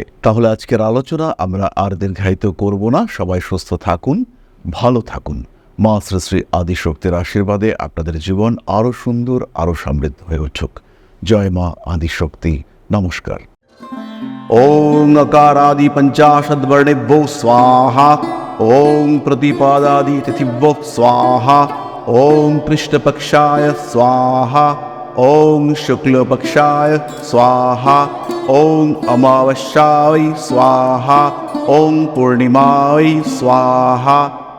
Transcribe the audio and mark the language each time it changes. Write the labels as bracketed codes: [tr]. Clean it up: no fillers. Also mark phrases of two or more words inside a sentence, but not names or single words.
[bn] তাহলে আজকের আলোচনা আমরা আর দীর্ঘায়িত করব না। সবাই সুস্থ থাকুন, ভালো থাকুন। মা শ্রী শ্রী আদিশক্তির আশীর্বাদে আপনাদের জীবন আরও সুন্দর, আরও সমৃদ্ধ হয়ে উঠুক। জয় মা আদিশক্তি। নমস্কার। [sa] ওম নকারাদি পঞ্চাশদ্বর্ণেভ্যো স্বাহা। ॐ प्रतिपादादितिथिभ्यो स्वाहा ॐ कृष्णपक्षाय स्वाहा ॐ शुक्लपक्षाय स्वाहा ॐ अमावस्याय स्वाहा ॐ पूर्णिमाय स्वाहा